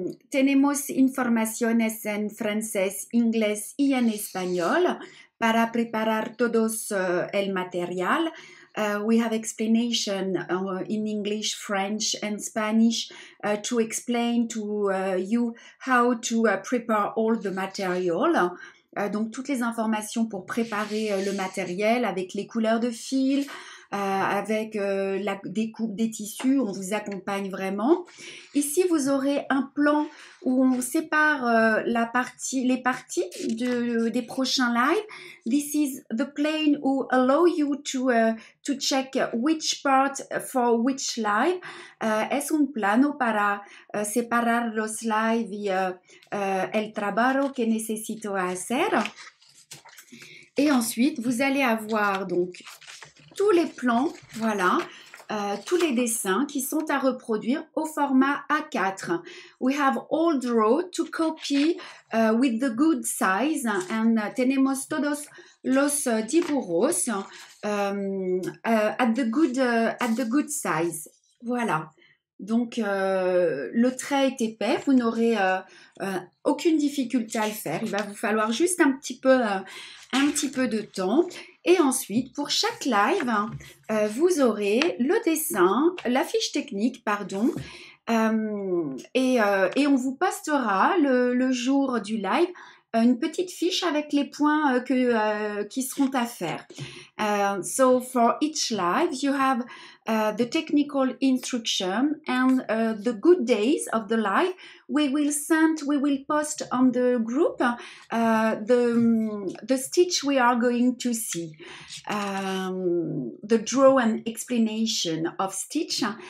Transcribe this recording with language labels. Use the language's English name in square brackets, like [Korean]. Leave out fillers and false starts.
[Spanish] Tenemos informaciones en francés, inglés y en español para preparar todos el material. [English] We have explanation in English, French, and Spanish to explain to you how to prepare all the material. [French] Donc, toutes les informations pour préparer le matériel avec les couleurs de fil, avec la découpe des tissus, on vous accompagne vraiment. Ici, vous aurez un plan où on sépare les parties des prochains lives. [English] This is the plane who allow you to check which part for which live. [Spanish] Es un plano para separar los lives y el trabajo que necesito hacer. [French] Et ensuite, vous allez avoir donc tous les plans, voilà, tous les dessins qui sont à reproduire au format A4. [English] We have all draw to copy with the good size and [Spanish] tenemos todos los dibujos [English] at the good size. Voilà. [French] Donc, le trait est épais, vous n'aurez aucune difficulté à le faire. Il va vous falloir juste un petit peu de temps. Et ensuite, pour chaque live, vous aurez le dessin, la fiche technique, pardon, et on vous postera le jour du live une petite fiche avec les points qui seront à faire. [English] So for each live, you have the technical instruction and the good days of the live. We will post on the group the stitch we are going to see, the draw and explanation of stitch.